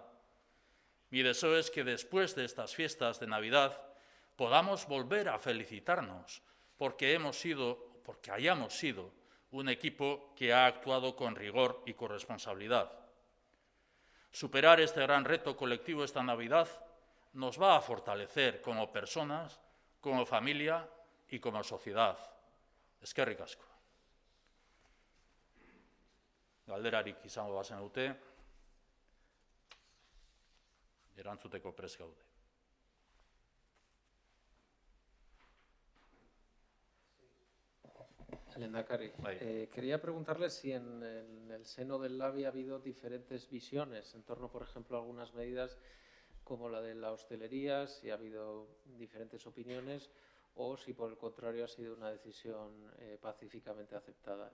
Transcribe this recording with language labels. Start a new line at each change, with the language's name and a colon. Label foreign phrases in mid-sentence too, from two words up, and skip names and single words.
Spanish: Mi deseo es que después de estas fiestas de Navidad podamos volver a felicitarnos porque hayamos sido un equipo que ha actuado con rigor y con responsabilidad. Superar este gran reto colectivo esta Navidad nos va a fortalecer como personas, como familia y como sociedad.
Basque: Eskerrik asko. Galderarik izango bazenute, erantzuteko prest gaude.
Spanish: Lehendakari, quería preguntarle si en el seno del LABI ha habido diferentes visiones en torno, por ejemplo, a algunas medidas como la de la hostelería, si ha habido diferentes opiniones o si, por el contrario, ha sido una decisión pacíficamente aceptada.